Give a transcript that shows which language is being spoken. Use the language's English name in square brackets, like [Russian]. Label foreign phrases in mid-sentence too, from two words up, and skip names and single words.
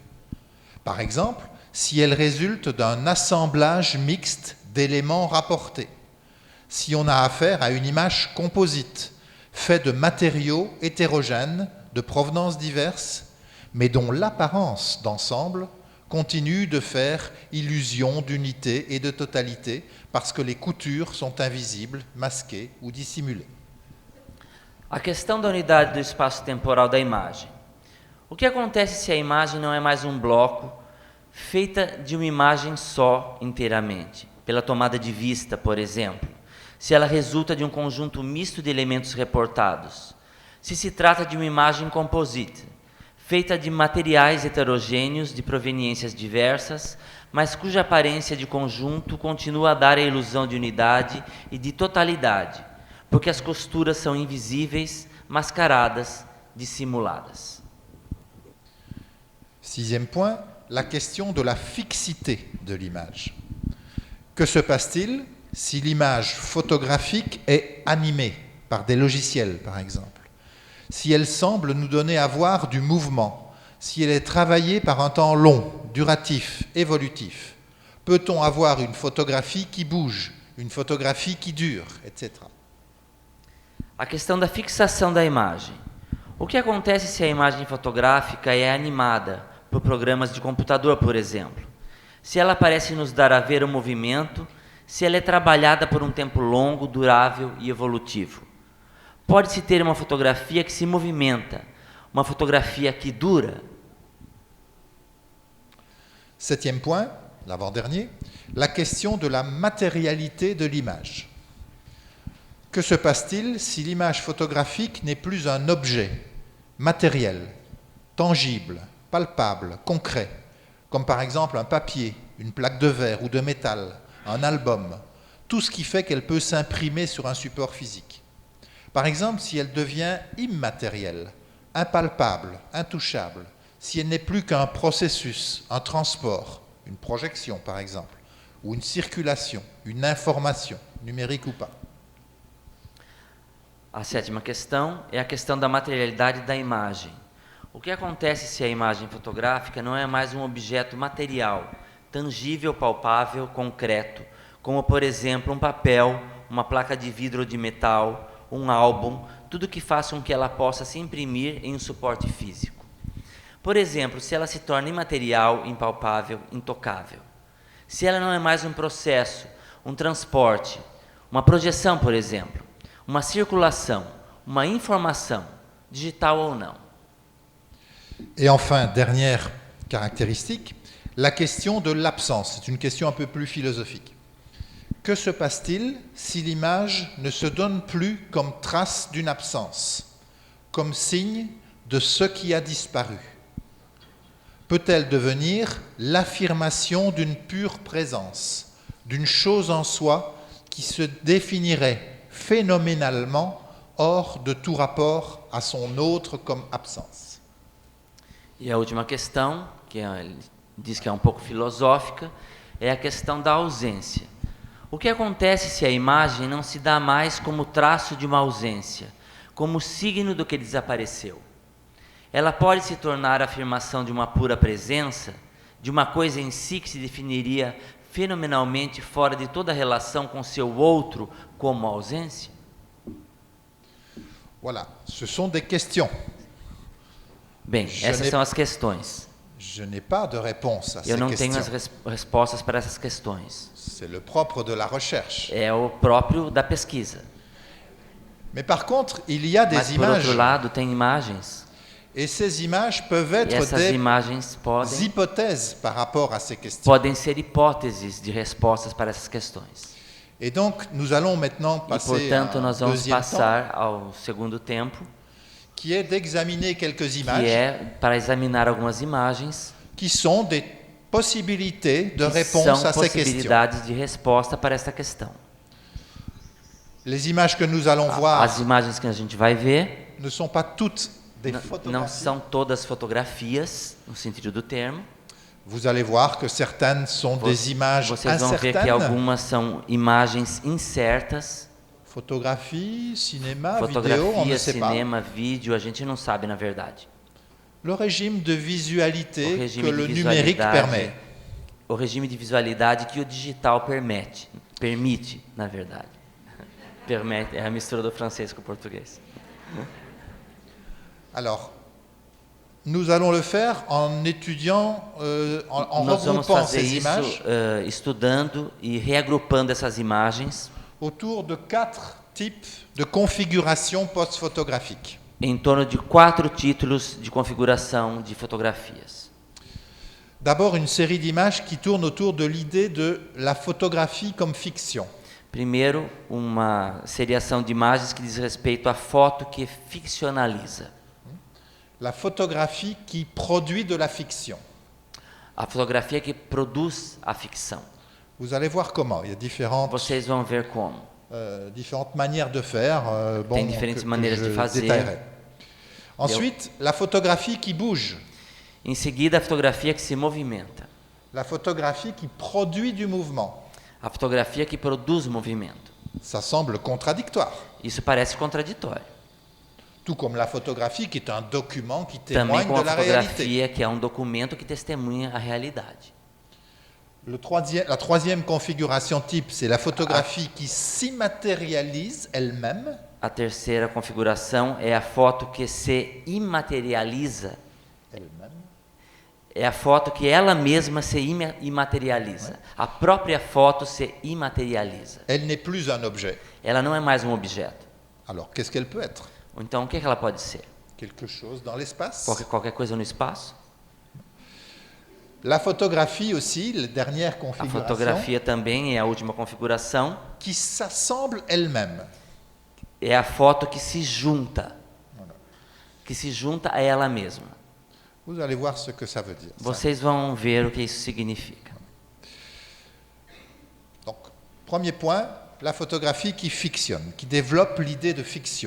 [French] Par exemple, si elle résulte d'un assemblage mixte d'éléments rapportés, si on a affaire à une image composite, faite de matériaux hétérogènes, de provenances diverses, mais dont l'apparence d'ensemble continue de faire illusion d'unité et de totalité parce que les coutures sont invisibles, masquées ou dissimulées. [Portuguese] A questão da unidade do espaço temporal da imagem. O que acontece se a imagem não é mais um bloco feita de uma imagem só inteiramente, pela tomada de vista, por exemplo, se ela resulta de um conjunto misto de elementos reportados, se se trata de uma imagem composite, feita de materiais heterogêneos de proveniências diversas, mas cuja aparência de conjunto continua a dar a ilusão de unidade e de totalidade, porque as costuras são invisíveis, mascaradas, dissimuladas. [French] Sixième point, la question de la fixité de l'image. Que se passe-t-il si l'image photographique est animée par des logiciels, par exemple? Si elle semble nous donner à voir du mouvement, si elle est travaillée par un temps long, duratif, évolutif, peut-on avoir une photographie qui bouge, une photographie qui dure, etc. [Portuguese] A questão da fixação da imagem. O que acontece se a imagem fotográfica é animada por programas de computador, por exemplo? Se ela parece nos dar a ver o movimento, se ela é trabalhada por um tempo longo, durável e evolutivo. Pode-se ter uma fotografia que se movimenta, uma fotografia que dura. [French] Septième point, l'avant-dernier, la question de la matérialité de l'image. Que se passe-t-il si l'image photographique n'est plus un objet matériel, tangible, palpable, concret, comme par exemple un papier, une plaque de verre ou de métal, un album, tout ce qui fait qu'elle peut s'imprimer sur un support physique. Par exemple, si elle devient immatérielle, impalpable, intouchable, si elle n'est plus qu'un processus, un transport, une projection par exemple, ou une circulation, une information, numérique ou pas. [Portuguese] A sétima questão é a questão da materialidade da imagem. O que acontece se a imagem fotográfica não é mais um objeto material, tangível, palpável, concreto, como por exemplo um papel, uma placa de vidro ou de metal, um álbum, tudo que faça com que ela possa se imprimir em um suporte físico. Por exemplo, se ela se torna imaterial, impalpável, intocável. Se ela não é mais um processo, um transporte, uma projeção, por exemplo, uma circulação, uma informação, digital ou não. [French] Et enfin, dernière caractéristique, la question de l'absence. C'est une question un peu plus philosophique. Que se passe-t-il si l'image ne se donne plus comme trace d'une absence, comme signe de ce qui a disparu? Peut-elle devenir l'affirmation d'une pure présence, d'une chose en soi qui se définirait phénoménalement hors de tout rapport à son autre comme absence? [Portuguese] E a última questão, que ele diz que é um pouco filosófica, é a questão da ausência. O que acontece se a imagem não se dá mais como traço de uma ausência, como signo do que desapareceu? Ela pode se tornar a afirmação de uma pura presença, de uma coisa em si que se definiria fenomenalmente fora de toda relação com seu outro como ausência? [French] Voilà, ce sont des questions. [Portuguese] Bem, essas são as questões. [French] Je n'ai pas de réponse à ces [Portuguese] Eu não [French] questions. [Portuguese] tenho as respostas para essas questões. [French] C'est le propre de la recherche. [Portuguese] É o próprio da pesquisa. [French] Mais par contre, il y a des [Portuguese] Mas, por [French] images, [Portuguese] outro lado, tem imagens. [French] et ces images peuvent [Portuguese] E [French] être [Portuguese] essas [French] des [Portuguese] imagens [French] hypothèses par rapport à ces questions. [Portuguese] podem ser hipóteses de respostas para essas questões. [French] Et donc, nous allons maintenant [Portuguese] E, [French] passer [Portuguese] portanto, [French] à un [Portuguese] nós vamos [French] deuxième temps, [Portuguese] passar ao segundo tempo, [French] qui est d'examiner quelques images [Portuguese] que é para examinar algumas imagens [French] qui sont des possibilités de [Portuguese] que [French] réponse [Portuguese] são [French] à ces questions. [Portuguese] possibilidades de resposta para essa questão. [French] Les images que nous allons voir [Portuguese] As imagens que a gente vai ver [French] ne sont pas toutes des [Portuguese] não [French] photographies. [Portuguese] são todas fotografias, no sentido do termo. [French] Vous allez voir que certaines sont des images [Portuguese] Vocês vão ver que [French] incertaines. [Portuguese] algumas são imagens incertas. [French] Photographie, cinéma, vidéo, on ne [Portuguese] Fotografia, [French] sait pas. [Portuguese] cinema, vídeo, a gente não sabe na verdade. [French] Le régime de [Portuguese] O [French] visualité [Portuguese] regime [French] que [Portuguese] de [French] le numérique [Portuguese] visualidade, [French] permet. [Portuguese] o regime de visualidade que o digital permite, na verdade. Permite, é a mistura do francês com o português. [French] Alors, nous allons le faire en étudiant, en [Portuguese] Nós vamos [French] regroupant [Portuguese] fazer [French] ces [Portuguese] isso [French] images [Portuguese] estudando e reagrupando essas imagens [French] autour de 4 types de configuration post-photographique. [Portuguese] em torno de 4 títulos de configuração de fotografias. [French] D'abord, une série d'images qui tournent autour de l'idée de la photographie comme fiction. [Portuguese] Primeiro, uma seriação de imagens que diz respeito à foto que ficcionaliza. [French] La photographie qui produit de la fiction. [Portuguese] A fotografia que produz a ficção. [French] Vous allez voir comment. Il y a différentes, [Portuguese] Vocês vão ver como. [French] différentes manières de faire. [Portuguese] Tem diferentes maneiras de [French] je [Portuguese] fazer. [French] détaillerai. Ensuite, la photographie qui bouge. [Portuguese] Em seguida, a fotografia que se movimenta. [French] La photographie qui produit du mouvement. [Portuguese] A fotografia que produz movimento. [French] Ça semble contradictoire. [Portuguese] Isso parece contraditório. [French] Tout comme la photographie qui est un document qui [Portuguese] Também [French] témoigne [Portuguese] com [French] de [Portuguese] a [French] la réalité. [Portuguese] fotografia, que é um documento que testemunha a realidade. [French] La troisième configuration type, c'est la photographie qui s'immatérialise elle-même. [Portuguese] A terceira configuração é a foto que se imaterializa. É a foto que ela mesma se imaterializa. A própria foto se imaterializa. [French] Elle n'est plus un objet. [Portuguese] Ela não é mais um objeto. [French] Alors, qu'est-ce qu'elle peut être? [Portuguese] Então, o que ela pode ser? [French] Quelque chose dans l'espace. [Portuguese] Qualquer coisa no espaço? [French] La photographie aussi, la dernière [Portuguese] A [French] configuration, [Portuguese] fotografia também é a última configuração. [French] qui s'assemble elle-même. [Portuguese] É a foto que se junta. Que se junta a ela mesma. [French] Vous allez voir ce que ça veut dire. ça. [Portuguese] Vocês vão ver o que isso significa. [French] Donc, premier point, la photographie qui fictionne, qui développe l'idée de fiction.